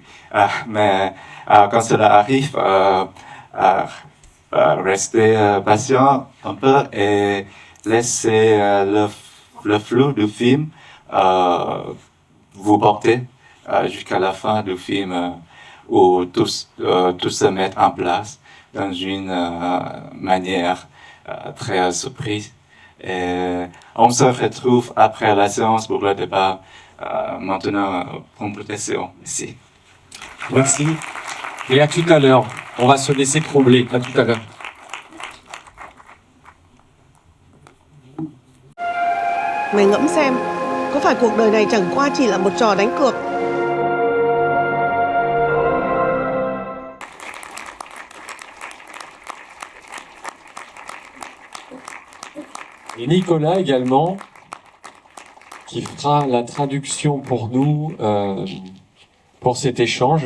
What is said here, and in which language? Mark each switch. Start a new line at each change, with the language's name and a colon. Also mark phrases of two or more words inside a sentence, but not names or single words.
French: Mais quand cela arrive, restez patient un peu et laissez le flux du film vous porter jusqu'à la fin du film où tous se mettent en place dans une manière très surprise. Et on se retrouve après la séance pour le débat. Maintenant, complétation. Merci. Merci. Et à tout à l'heure. On va se laisser troubler. À tout à l'heure.
Vietnamese: Mày ngẫm xem, có phải cuộc đời này chẳng qua chỉ là một trò đánh cược?
French: Et Nicolas également, qui fera la traduction pour nous, pour cet échange.